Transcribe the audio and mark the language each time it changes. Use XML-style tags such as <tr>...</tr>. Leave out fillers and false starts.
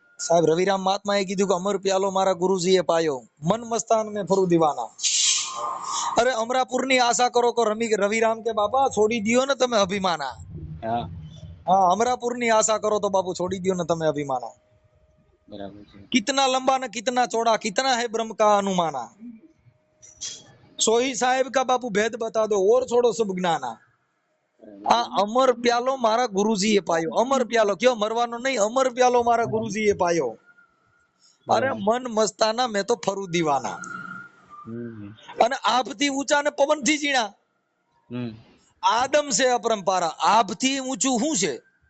<gu>સાહેબ રવિરામ મહાત્માએ કીધું કે અમર પ્યાલો મારા ગુરુજીએ પાયો, મન મસ્તાન ને ફરું દીવાના. અરે અમરાપુરની આશા કરો કો રવિરામ કે બાપા છોડી દિયો ને તમે અભિમાના. હા. હા, અમરાપુરની આશા કરો તો બાપુ છોડી દિયો ને તમે અભિમાના. બરાબર છે.</gu> <hi>कितना लंबा न कितना चौड़ा, कितना है ब्रह्म का अनुमाना, सोही साहेब का बापू भेद बता दो और छोड़ो सब ज्ञाना.</hi> <gu>આ અમર પ્યાલો મારા ગુરુજીએ પાયો. અમર પ્યાલો કયો મરવાનો નહીં, અમર પ્યાલો મારા ગુરુજીએ પાયો. અરે મન મસ્તાના મેં તો ફરું દીવાના. અને આભથી ઊંચા ને પવનથી ઝીણા. આદમ છે અપરંપારા. આભથી ઊંચું શું છે?</gu>